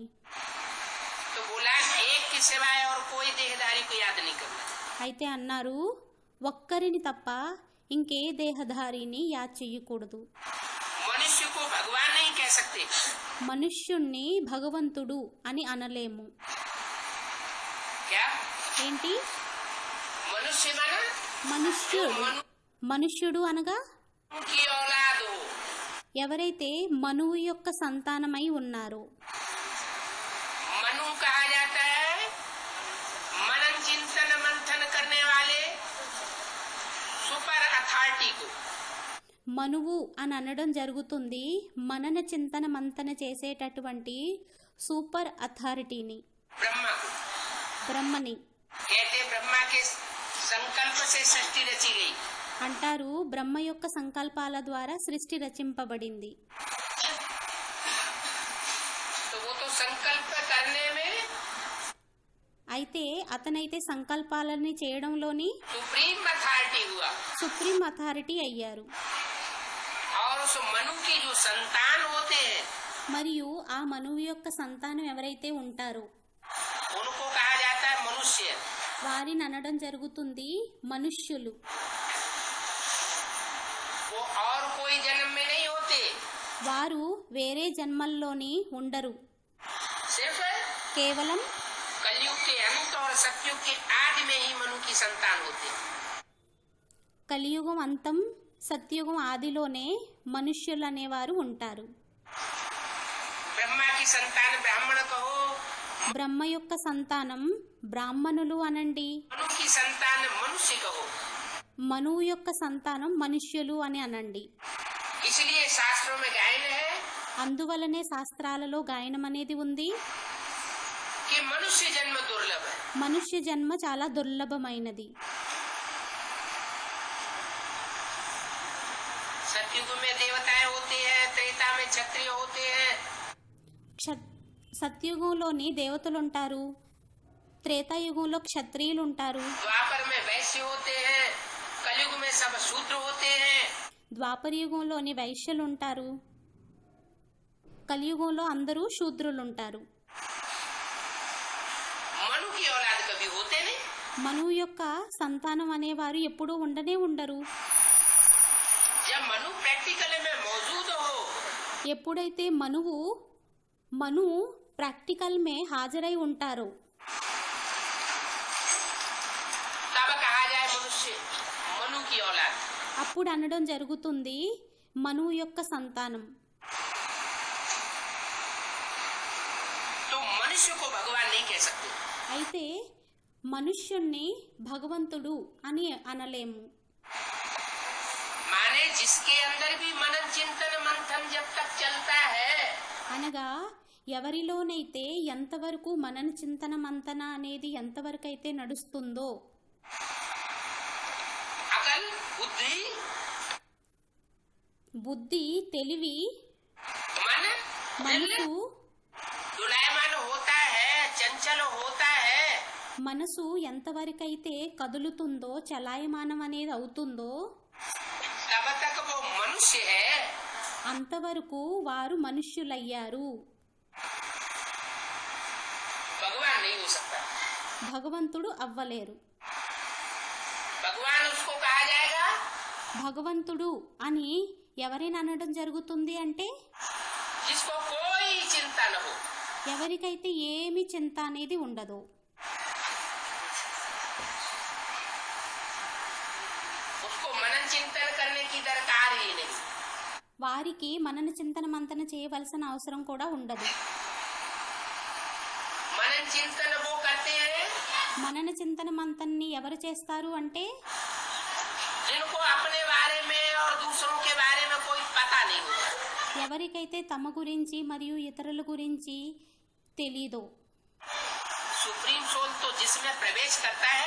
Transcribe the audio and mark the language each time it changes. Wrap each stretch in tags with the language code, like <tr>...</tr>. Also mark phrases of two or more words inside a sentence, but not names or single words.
<hi>तो बोला एक के सिवाय और कोई देहधारी को याद नहीं करना।</hi> <te>అయితే అన్నారు ఒక్కరిని తప్ప ఇంకే దేహధారిని యాద్ చేయకూడదు.</te> <hi>मनुष्य को भगवान नहीं कह सकते,</hi> <te>మనుష్యుణ్ణి భగవంతుడు అని అనలేము.</te> <hi>क्या</hi> <te>ఏంటి</te> <hi>मनुष्य माना</hi> <te>మనుష్యుడు?</te> <hi>मनु</hi> <te>మనుష్యుడు అనగా</te> <hi>की औलाद हो।</hi> <te>ఎవరైతే మనువు యొక్క సంతానమై ఉన్నారో.</te> <hi>मनु कहा जाता है मनन चिंतन मंथन करने वाले</hi> <en>super authority</en> <hi>को।</hi> <te>మనువు అని అనడం జరుగుతుంది మనన చింతన మంతన చేసేటటువంటి</te> <en>super authorityni,</en> <hi>ब्रह्मा को</hi> <te>బ్రహ్మని.</te> <hi>कहते ब्रह्मा के संकल्प से सृष्टि रची गई।</hi> <te>అంటారు బ్రహ్మ యొక్క సంకల్పాల ద్వారా సృష్టి రచింపబడింది.</te> <hi>तो वो तो संकल्प करने में</hi> <te>అయితే అతనైతే సంకల్పాలని చేయడంలోని</te> <en>supreme authority</en> <hi>हुआ,</hi> <en>supreme authority</en> <te>అయ్యారు.</te> <hi>और उस मनु की जो संतान होते हैं</hi> <te>మరియు ఆ మనువు యొక్క సంతానం ఎవరైతే ఉంటారో</te> <hi>उनको कहा जाता है मनुष्य।</hi> <te>వారిని అనడం జరుగుతుంది మనుష్యులు.</te> <hi>वो और कोई जन्म में नहीं होते,</hi> <te>వారు వేరే జన్మల్లోని ఉండరు,</te> <hi>सिर्फ</hi> <te>కేవలం</te> <hi>कलयुग के अंत और सतयुग के आदि में ही मनु की संतान होते हैं।</hi> <te>కలియుగం అంతం సత్యుగం ఆదిలోనే మనుష్యులు అనేవారు ఉంటారు.</te> <hi>ब्रह्मा की संतान ब्राह्मण कहो,</hi> <te>బ్రహ్మ యొక్క సంతానం బ్రాహ్మణులు అనండి,</te> <hi>मनु की संतान मनुष्य कहो।</hi> <te>మనువు యొక్క సంతానం మనుష్యులు అని అనండి.</te> <hi>इसलिए शास्त्रों में गायन है</hi> <te>అందువలనే శాస్త్రాలలో గాయనం అనేది ఉంది.</te> <hi>कि मनुष्य जन्म दुर्लभ है।</hi> <te>మనుష్య జన్మ చాలా దుర్లభమైనది.</te> <hi>सतयुग में देवताएं होते हैं, त्रेता में क्षत्रिय होते हैं,</hi> <te>సత్యుగంలోని దేవతలు ఉంటారు, త్రేతాయుగంలో క్షత్రియులు ఉంటారు,</te> <hi>द्वापर में वैश्य होते हैं, कलयुग में सब शूद्र होते हैं।</hi> <te>ద్వాపర యుగంలోని వైశ్యులు ఉంటారు, కలియుగంలో అందరూ శూద్రులు ఉంటారు.</te> <hi>मनु की औलाद कभी होते नहीं।</hi> <te>మనువు యొక్క సంతానం అనేవారు ఎప్పుడూ ఉండనే ఉండరు.</te> <hi>जब मनु प्रैक्टिकल में मौजूद हो</hi> <te>ఎప్పుడైతే మనువు ప్రాక్టికల్ మే హాజరై ఉంటారో</te> <hi>तब कहा जाए मनुष्य मनु की औलाद।</hi> <te>అప్పుడు అనడం జరుగుతుంది మనువు యొక్క సంతానం.</te> <hi>तो मनुष्य को भगवान नहीं कह सकते।</hi> <te>అయితే మనుష్యుణ్ణి భగవంతుడు అని అనలేము.</te> <hi>माने जिसके अंदर भी मनन चिंतन मंथन जब तक चलता है,</hi> <te>అనగా ఎవరిలోనైతే ఎంతవరకు మనన చింతన మంతన అనేది ఎంతవరకు అయితే నడుస్తుందో,</te> <hi>अकल बुद्धि</hi> <te>బుద్ధి తెలివి</te> <hi>मन</hi> <te>మనసు</te> <hi>दुलायमान होता है, चंचल होता है,</hi> <te>మనసు ఎంతవరకైతే కదులుతుందో చలాయమానం అనేది అవుతుందో</te> <hi>तब तक वो मनुष्य है।</hi> <te>అంతవరకు వారు మనుష్యులయ్యారు.</te> <hi>भगवान नहीं हो सकता।</hi> <te>భగవంతుడు అవ్వలేరు.</te> <hi>भगवान उसको कहा जाएगा</hi> <te>భగవంతుడు అని ఎవరైనా అనడం జరుగుతుంది అంటే</te> <hi>जिसको कोई चिंता न हो।</hi> <te>ఎవరికైతే ఏమి చింత అనేది ఉండదు.</te> <hi>उसको मनन चिंतन करने की दरकार ही नहीं।</hi> <te>వారికి మనన చింతన మంతన చేయవలసిన అవసరం కూడా ఉండదు.</te> <hi>मनन चिंतन वो करते हैं</hi> <te>మనన చింతన మంతన్ని ఎవరు చేస్తారు అంటే</te> <hi>जिनको अपने बारे में और दूसरों के बारे में कोई पता नहीं होता।</hi> <te>ఎవరికైతే తమ గురించి మరియు ఇతరుల గురించి తెలీదో.</te> <hi>सुप्रीम सोल तो जिसमें प्रवेश करता है</hi>